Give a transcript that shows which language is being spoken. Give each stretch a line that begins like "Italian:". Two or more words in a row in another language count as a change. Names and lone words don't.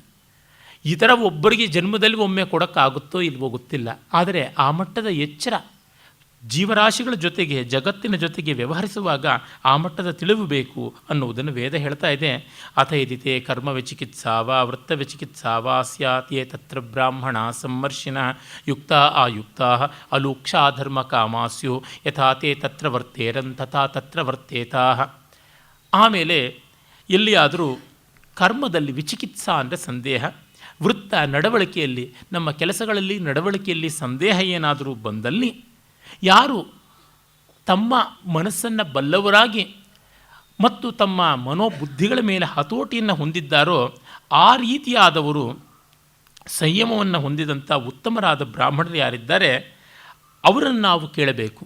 Kannada: ಈ ಥರ ಒಬ್ಬರಿಗೆ ಜನ್ಮದಲ್ಲಿ ಒಮ್ಮೆ ಕೊಡೋಕ್ಕಾಗುತ್ತೋ ಇಲ್ವೋ ಗೊತ್ತಿಲ್ಲ. ಆದರೆ ಆ ಮಟ್ಟದ ಎಚ್ಚರ ಜೀವರಾಶಿಗಳ ಜೊತೆಗೆ, ಜಗತ್ತಿನ ಜೊತೆಗೆ ವ್ಯವಹರಿಸುವಾಗ ಆ ಮಟ್ಟದ ತಿಳಿವು ಬೇಕು ಅನ್ನುವುದನ್ನು ವೇದ ಹೇಳ್ತಾ ಇದೆ.
Sanskrit: अथ यदिते कर्मव्यचिकित्साव वृत्तव्यचिकित्साव स्यात् ये तत्र ब्राह्मण संमर्शिन युक्त आयुक्ता अलूक्षा धर्म कामास्यु यथा ते तत्र वर्तेरन् तथा तत्र वर्तेता.
Kannada: ಆಮೇಲೆ ಎಲ್ಲಿಯಾದರೂ ಕರ್ಮದಲ್ಲಿ ವಿಚಿಕಿತ್ಸಾ ಅಂದರೆ ಸಂದೇಹ, ವೃತ್ತ ನಡವಳಿಕೆಯಲ್ಲಿ, ನಮ್ಮ ಕೆಲಸಗಳಲ್ಲಿ ನಡವಳಿಕೆಯಲ್ಲಿ ಸಂದೇಹ ಏನಾದರೂ ಬಂದಲ್ಲಿ ಯಾರು ತಮ್ಮ ಮನಸ್ಸನ್ನು ಬಲ್ಲವರಾಗಿ ಮತ್ತು ತಮ್ಮ ಮನೋಬುದ್ಧಿಗಳ ಮೇಲೆ ಹತೋಟಿಯನ್ನು ಹೊಂದಿದ್ದಾರೋ ಆ ರೀತಿಯಾದವರು, ಸಂಯಮವನ್ನು ಹೊಂದಿದಂಥ ಉತ್ತಮರಾದ ಬ್ರಾಹ್ಮಣರು ಯಾರಿದ್ದಾರೆ ಅವರನ್ನು ನಾವು ಕೇಳಬೇಕು.